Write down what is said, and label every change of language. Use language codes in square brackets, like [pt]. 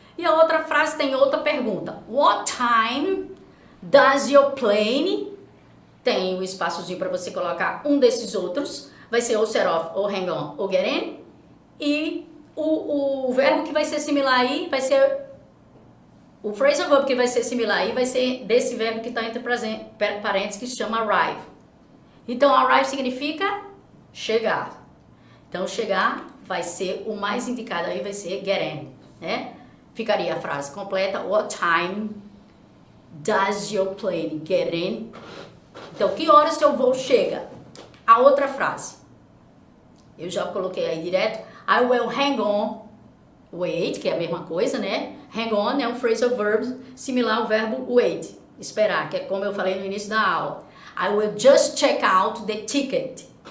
[pt] E a outra frase tem outra pergunta, [en] what time does your plane, [pt] tem um espaçozinho para você colocar um desses outros, vai ser ou set off, ou hang on, ou get in, e o verbo que vai ser similar aí vai ser, o phrasal verb que vai ser similar aí vai ser desse verbo que está entre parênteses que se chama arrive. Então, arrive significa chegar. Então, chegar vai ser o mais indicado aí, vai ser get in, né? Ficaria a frase completa, [en] what time does your plane get in? [pt] Então, que horas seu voo chega? A outra frase, eu já coloquei aí direto, [en] I will hang on, wait, [pt] que é a mesma coisa, né? Hang on é um phrasal verb similar ao verbo wait, esperar, que é como eu falei no início da aula. [en] I will just check out the ticket.